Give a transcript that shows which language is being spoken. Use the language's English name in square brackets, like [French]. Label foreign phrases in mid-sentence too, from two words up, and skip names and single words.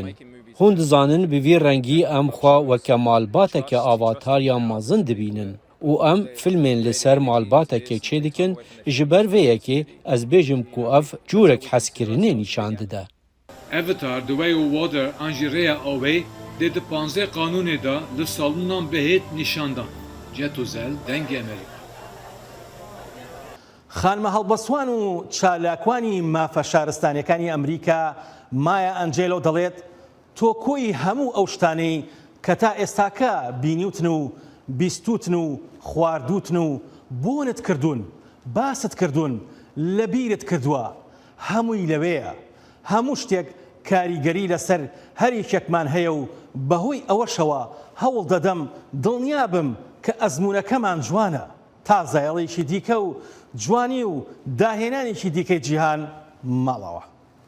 [Kurdish] Hûn dizanin bi vî rengî em xwe weke malbateke avatarya mezin dibînin û em filmên li ser malbateke çêdikin ji ber vê yekê ez bêjim ku ev curek hezkirinê nîşan dide. Avatar The Way of Water an jî rêya avê dê di 15 qanûnê da li salûnan bihêt nîşandan. Cetozel dengê Amerîka. [Central Kurdish] خانمە هەڵبەسوان و چالاکوانی مافە شارستانیەکانی ئەمریکا مایە ئەنجێلۆ دەڵێت تۆ کۆی هەموو ئەو شتانەی کە تا ئێستاکە بینیوتن و بیستوتن و خواردوتن و بۆنت کردوون باست کردوون لەبیرت کردووە هەمووی لەوەیە هەموو شتێک کاریگەری لەسەر هەریکێکمان هەیە و بەهۆی ئەوەشەوە هەوڵ دەدەم دڵنیا بم کە ئەزمونەکەمان جوانە تا زایڵێکی دیکە و جوانی و داهێنانێکی دیکەی جیهان ماڵەوە.